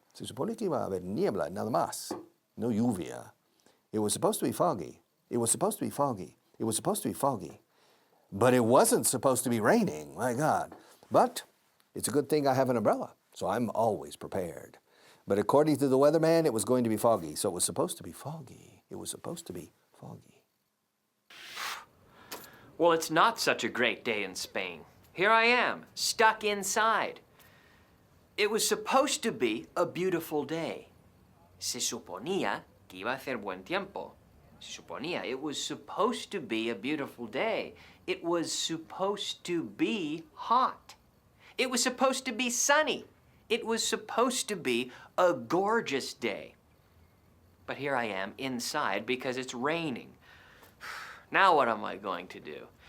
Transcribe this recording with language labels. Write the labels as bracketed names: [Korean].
[Spanish] Se supone que iba a haber niebla, nada más. No lluvia. [English] It was supposed to be foggy. It was supposed to be foggy. It was supposed to be foggy. But it wasn't supposed to be raining. My God. But it's a good thing I have an umbrella, so I'm always prepared. But according to the weatherman, it was going to be foggy, so it was supposed to be foggy. It was supposed to be foggy. Well, it's not such a great day in Spain. Here I am, stuck inside. It was supposed to be a beautiful day. [Spanish] Se suponía que iba a hacer buen tiempo. Se suponía. [English] It was supposed to be a beautiful day. It was supposed to be hot. It was supposed to be sunny. It was supposed to be a gorgeous day. But here I am inside because it's raining. Now what am I going to do?